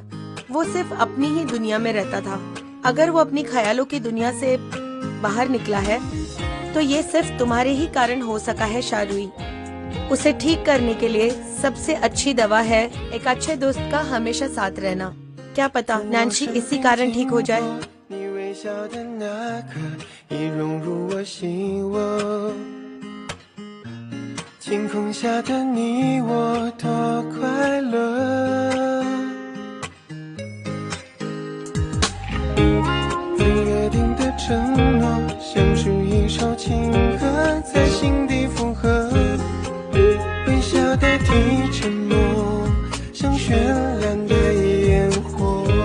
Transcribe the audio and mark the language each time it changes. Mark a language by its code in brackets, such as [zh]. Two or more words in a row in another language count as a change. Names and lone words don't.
[hi] वो सिर्फ अपनी ही दुनिया में रहता था। अगर वो अपनी ख्यालों की दुनिया से बाहर निकला है तो ये सिर्फ तुम्हारे ही कारण हो सका है शारुई। उसे ठीक करने के लिए सबसे अच्छी दवा है एक अच्छे दोस्त का हमेशा साथ रहना। क्या पता नैन्सी इसी कारण ठीक हो जाए। [zh] 你微笑的那刻已融入我心窝，晴空下的你我多快乐，最约定的承诺像是一首情歌在心底附和，微笑代替沉默，像绚烂的烟火。